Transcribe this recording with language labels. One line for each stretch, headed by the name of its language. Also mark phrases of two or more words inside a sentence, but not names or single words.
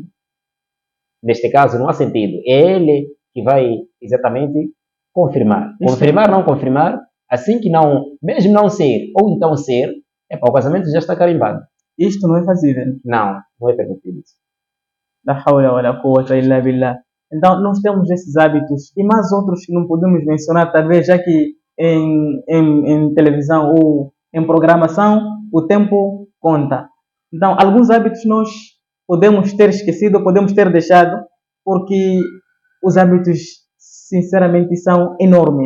Portuguese: Neste caso, não há sentido. É ele que vai exatamente confirmar. Confirmar, não confirmar, assim que não, mesmo não ser, ou então ser, o casamento já está carimbado. Isto não é fazível. Não é permitido isso.
Arabic: لا حول ولا قوة إلا بالله.
Portuguese: Então, nós temos esses hábitos e mais outros que não podemos mencionar, talvez, já que em televisão ou em programação o tempo conta. Então, alguns hábitos nós podemos ter esquecido, podemos ter deixado, porque os hábitos, sinceramente, são enormes.